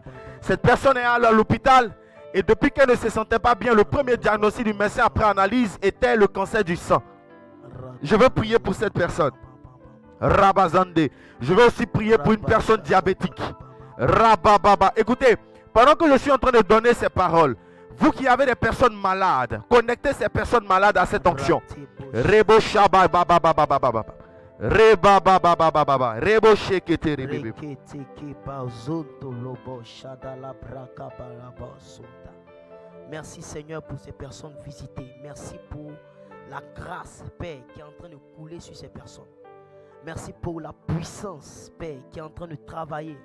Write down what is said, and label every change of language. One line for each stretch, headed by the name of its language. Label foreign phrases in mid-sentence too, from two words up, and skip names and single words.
French: Cette personne est allée à l'hôpital et depuis qu'elle ne se sentait pas bien, le premier diagnostic du médecin après analyse était le cancer du sang. Je veux prier pour cette personne. Rabazande. Je veux aussi prier pour une personne diabétique. Rabababa. Écoutez, pendant que je suis en train de donner ces paroles, vous qui avez des personnes malades, connectez ces personnes malades à cette onction. Rebo shaba baba baba baba. Reba baba baba baba. Rebo shekete rebe. Merci Seigneur pour ces personnes visitées. Merci pour la grâce, Père, qui est en train de couler sur ces personnes. Merci pour la puissance, Père, qui est en train de travailler.